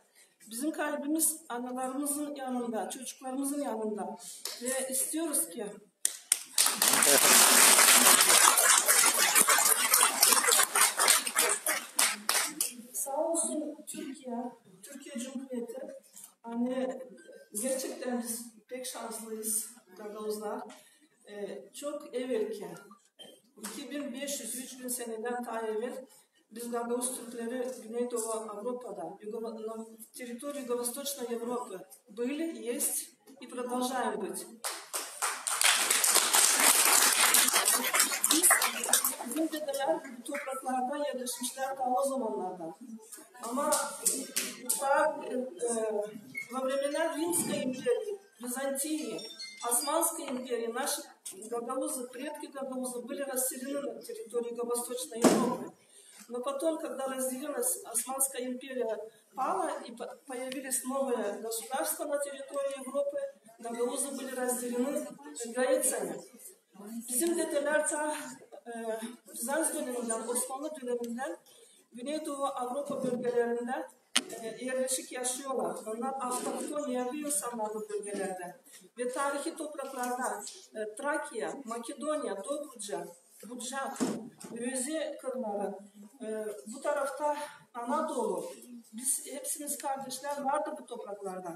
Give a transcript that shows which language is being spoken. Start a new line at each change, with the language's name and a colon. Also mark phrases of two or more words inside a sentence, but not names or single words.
Gagauz: Bizim kalbimiz analarımızın yanında, çocuklarımızın yanında ve istiyoruz ki sağ olsun Türkiye Cumhuriyeti gerçekten biz pek şanslıyız Gagavuzlar. Çok evvelken 2500-3000 seneden daha evvel biz Gagavuz Türkleri Güneydoğu Avrupa'da,
Russian: территории Юго-Восточной Европы были, есть и продолжаем быть.
Gagauz: Bizim dedeler bu topraklarda yerleşmişler ta o zamanlarda.
Russian: Ama во времена Римской империи, Византии, Османской империи наши гагаузы, предки гагаузы были расселены на территории Юго-Восточной Европы. Но потом, когда разделилась Османская империя, пала и появились новые государства на территории Европы, гагаузы были разделены границами.
Gagauz: Bizim dedeler ta Bizans döneminden, Osmanlı döneminden Güneydoğu Avrupa bölgelerinde yerleşik yaşıyorlar. Onlar avtohton yerli insanlar bu bölgelerde. Ve tarihi topraklarda Trakya, Makedonya, Dobruca, Bucak, Röze kırları, bu tarafta Anadolu, biz hepsimiz kardeşler vardı bu topraklarda.